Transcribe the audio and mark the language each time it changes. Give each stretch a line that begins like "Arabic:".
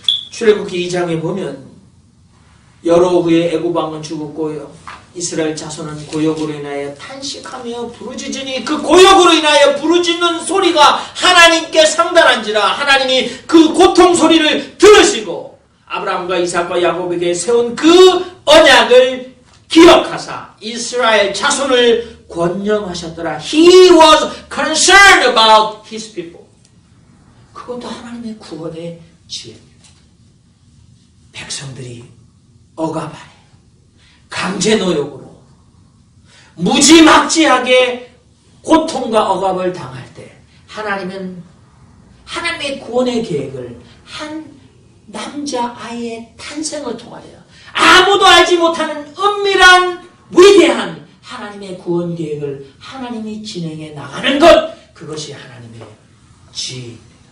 Korean: 출애굽기 2장에 보면 여러 후에 애굽 왕은 죽었고요 이스라엘 자손은 고역으로 인하여 탄식하며 부르짖으니 그 고역으로 인하여 부르짖는 소리가 하나님께 상달한지라 하나님이 그 고통 소리를 들으시고 아브라함과 이삭과 야곱에게 세운 그 언약을 기억하사 이스라엘 자손을 권념하셨더라.
English: He was concerned about his people.
Korean: 그것도 하나님의 구원의 지혜입니다. 백성들이 억압 아래 강제노역으로 무지막지하게 고통과 억압을 당할 때 하나님은 하나님의 구원의 계획을 한 남자아이의 탄생을 통하여 아무도 알지 못하는 은밀한 위대한 하나님의 구원 계획을 하나님이 진행해 나가는 것, 그것이 하나님의 지혜입니다.